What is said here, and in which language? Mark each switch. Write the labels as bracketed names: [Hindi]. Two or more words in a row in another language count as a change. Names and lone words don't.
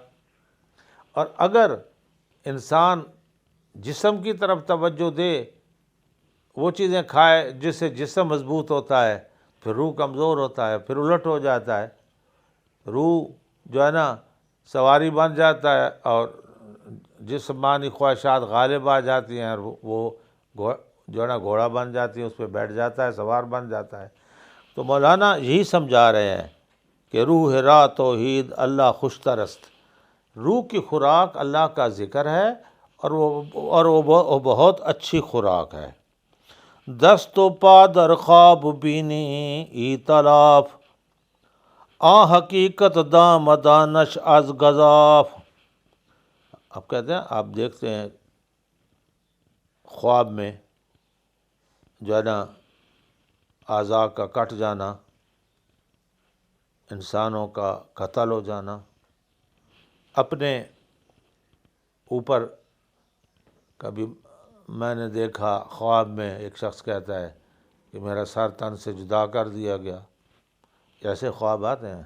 [Urdu] اور اگر انسان جسم کی طرف توجہ دے، وہ چیزیں کھائے جس سے جسم مضبوط ہوتا ہے، پھر روح کمزور ہوتا ہے، پھر الٹ ہو جاتا ہے، روح جو ہے نا سواری بن جاتا ہے اور جسمانی خواہشات غالب آ جاتی ہیں، اور وہ جو ہے نا گھوڑا بن جاتی ہے، اس پہ بیٹھ جاتا ہے، سوار بن جاتا ہے۔ تو مولانا یہی سمجھا رہے ہیں کہ [Persian] روح را توحید اللہ خوشترست، [Urdu] روح کی خوراک اللہ کا ذکر ہے اور وہ بہت اچھی خوراک ہے۔ [Persian] دست و پا در خواب بینی ای تلاف، آ حقیقت دام دانش از گزاف۔ [Urdu] اب کہتے ہیں آپ دیکھتے ہیں خواب میں جو ہے نا اعضاء کا کٹ جانا، انسانوں کا قتل ہو جانا، اپنے اوپر کبھی میں نے دیکھا خواب میں ایک شخص کہتا ہے کہ میرا سر تن سے جدا کر دیا گیا، ایسے خواب آتے ہیں۔